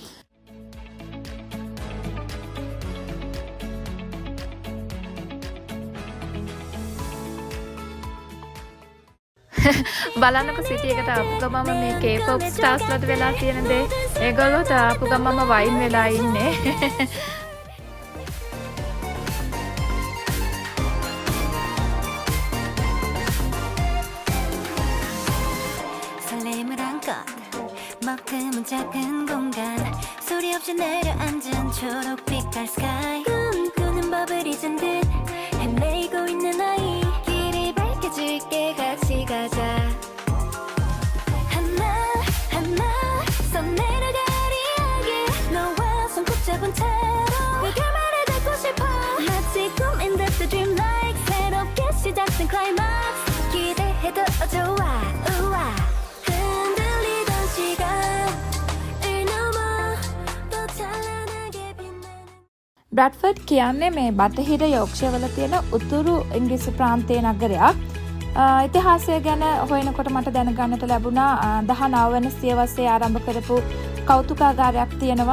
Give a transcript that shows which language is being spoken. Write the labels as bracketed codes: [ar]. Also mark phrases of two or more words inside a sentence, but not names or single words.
[si] බලන්නකො සිටි එකට ආපු ගමම මේ [en] K-pop stars [si] වලට වෙලා තියෙන දේ. ඒගොල්ලෝ ආපු ගමම වයින් වෙලා ඉන්නේ. [ko] 만큼은 작은 공간 소리 없이 내려앉은 초록빛깔 sky 꿈꾸는 법을 잊은 듯 헤매고 있는 아이 길이 밝혀줄게 같이 가자 하나 써내려갈 이야기 너와 손붙잡은 채로 네가 말을 듣고 싶어 마치 꿈인 듯 [en] the dream like [ko] 새롭게 시작된 climax 기대해도 좋아 우와 [si] බ්‍රැඩ්ෆර්ඩ් කියන්නේ මේ බටහිර යෝක්ෂය වල තියෙන උතුරු ඉංග්‍රීසි ප්‍රාන්තයේ නගරයක්. ඉතිහාසය ගැන හොයනකොට මට දැනගන්නට ලැබුණා 19 වෙනි සියවසේ ආරම්භ කරපු කෞතුකාගාරයක් තියෙනවා.